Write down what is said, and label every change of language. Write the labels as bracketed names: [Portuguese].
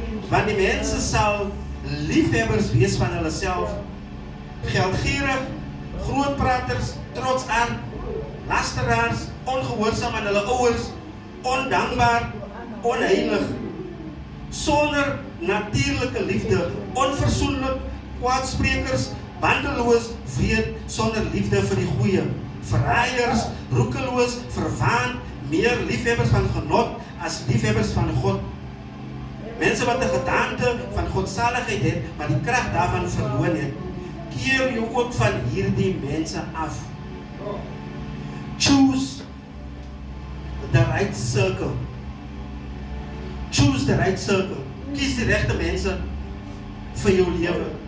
[Afrikaans] Want die mense sal liefhebbers wees van hulle self, geldgierig, grootpraters, trotsaard, lasteraars, ongehoorsaam aan hulle ouers, ondankbaar, onheilig, sonder natuurlike liefde, onverzoenlik, Kwaadsprekers, bandeloos, weet sonder liefde vir die goeie. Verraaiers, roekeloos, verwaan, meer liefhebbers van genot as liefhebbers van God. Mense wat 'n gedaante van godsaligheid het, maar die krag daarvan verloor het. Keer jou ook van hierdie mense af. [English] Choose the right circle. Choose the right circle. [Afrikaans] Kies die regte mense vir jou lewe.